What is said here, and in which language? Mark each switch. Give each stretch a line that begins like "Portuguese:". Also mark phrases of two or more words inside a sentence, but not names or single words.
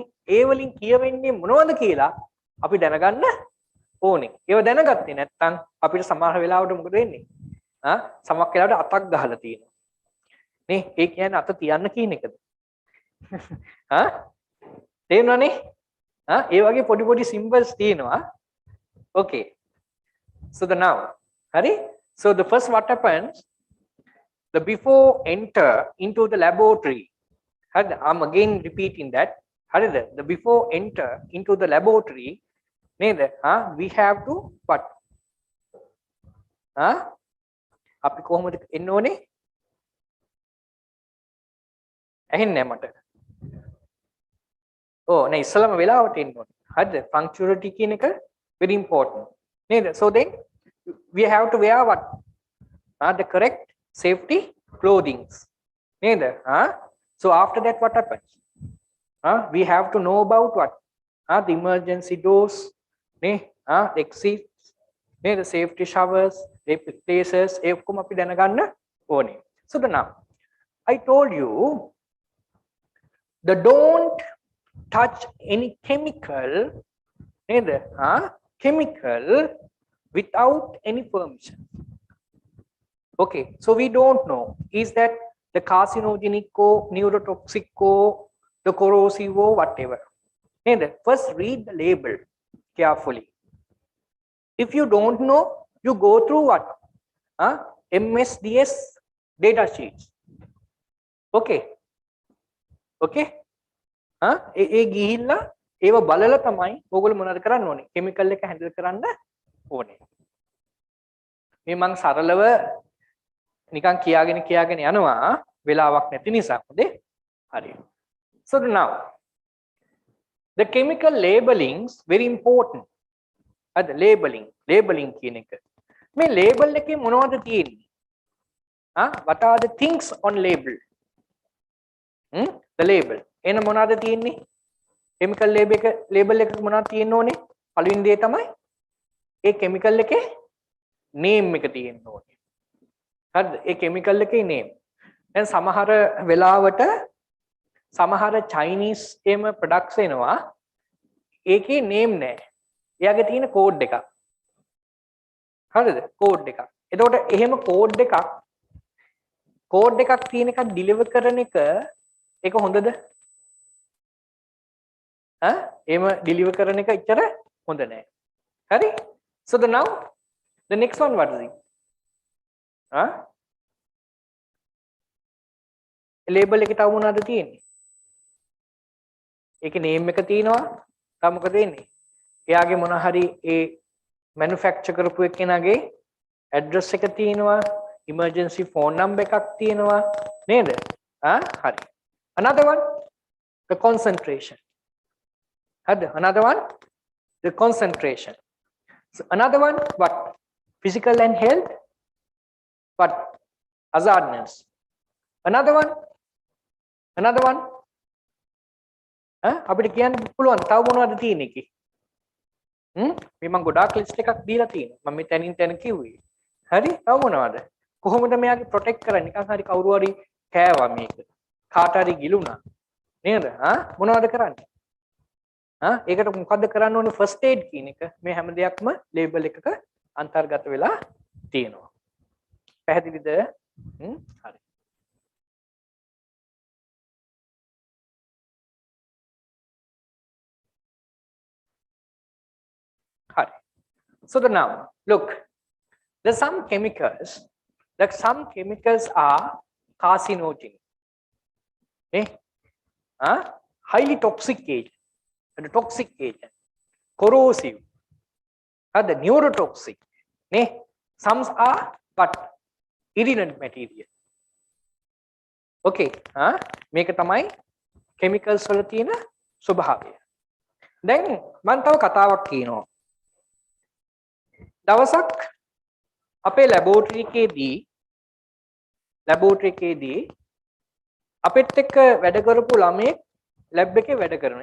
Sinhala: ඒ වලින් කියවෙන්නේ මොනවද කියලා අපි දැනගන්න ඕනේ. ඒව දැනගත්තේ නැත්නම් අපිට සමහර වෙලාවට මොකද වෙන්නේ? සමහර වෙලාවට අතක් ගහලා තියෙනවා. නේ? ඒ කියන්නේ අත තියන්න කියන එකද? තේරුණානේ? ඒ වගේ පොඩි පොඩි symbols තියෙනවා.
English: Okay. So the now. Hari? So the first what happens? The before enter into the laboratory. I'm again repeating that. The before enter into the laboratory. We have to what?
Sinhala: අපි කොහොමද එන්න ඕනේ? ඇහෙන්නේ නැහැ මට. නෑ ඉස්සලම වෙලාවට එන්න ඕනේ. හරිද? Punctuality කියන එක
English: very important.
Sinhala: නේද?
English: So then we have to wear what? The correct safety clothing.
Sinhala: නේද?
English: So after that what happens? We have to know about what? The emergency doors. Exits, the safety showers, places,
Sinhala: අපි දැනගන්න ඕනේ.
English: So now I told you the don't touch any chemical chemical without any permission. Okay, so we don't know is that the carcinogenic or neurotoxic or the corrosive or whatever. First read the label carefully. If you don't know, you go through what? MSDS data sheets. Okay. Okay.
Sinhala: ඒ ගිහිල්ලා ඒව බලලා තමයි ඕගොල්ලෝ මොනවද කරන්න ඕනේ? කෙමිකල් එක හැන්ඩල් කරන්න ඕනේ. මේ මං සරලව නිකන් කියාගෙන යනවා වෙලාවක් නැති නිසා. හොඳේ? හරි.
English: So now the chemical labelings very important. The labeling
Sinhala: කියන එක. මේ ලේබල් එකේ මොනවද තියෙන්නේ?
English: What are the things on label? The label.
Sinhala: එන මොනවද තියෙන්නේ? chemical label එක මොනවද තියෙන්න ඕනේ? පළවෙනි දේ තමයි ඒ chemical එකේ name එක තියෙන්න ඕනේ. හරිද? ඒ chemical එකේ name. දැන් සමහර වෙලාවට සමහර Chinese එහෙම products එනවා. ඒකේ name නැහැ. එයාගේ තියෙන code එකක්. හරිද? code එකක්. එතකොට එහෙම code එකක් තියෙන එකක් deliver කරන එක ඒක හොඳද? එහෙම deliver කරන එක ඉතර හොඳ නැහැ. හරි?
English: So now the next one what is it?
Sinhala: label එකේ තව මොනවද තියෙන්නේ? ඒකේ name එක තියෙනවා. තව මොකද තියෙන්නේ? එයාගේ මොන හරි ඒ manufacture කරපු එක්කෙනාගේ address එක තියෙනවා.
English: emergency phone number
Sinhala: එකක් තියෙනවා. නේද? හරි.
English: Another one, the concentration. Another one, the concentration. So another one, what? Physical and health. What? Hazardness. Another one.
Sinhala: අපිට කියන්න පුළුවන් තව මොනවද තියෙන්නේ කි? මේ මම ගොඩාක් ලිස්ට් එකක් දීලා තියෙනවා. මම මේ තැනින් තැන කිව්වේ. හරි? තව මොනවද? කොහොමද මෙයාගේ ප්‍රොටෙක්ට් කරන්නේ? නිකන් හරි කවුරු හරි කෑවා මේක. කාට හරි ගිලුණා. නේද? මොනවද කරන්නේ? ඒකට මොකද්ද කරන්න ඕනේ?
English: first aid
Sinhala: කියන එක මේ හැම දෙයක්ම ලේබල් එකක අන්තර්ගත වෙලා තියෙනවා. පැහැදිලිද? හරි.
English: So now look, there's some chemicals are carcinogenic. Highly toxic agent, corrosive, the neurotoxic. Some are but irritant material.
Sinhala: Okay, මේක තමයි chemicals වල තියෙන ස්වභාවය. දැන් මම තව කතාවක් කියනවා. දවසක් අපේ ලැබෝරටරි එකේදී අපිට එක්ක වැඩ කරපු ළමයෙක් ලැබ් එකේ වැඩ කරනවා.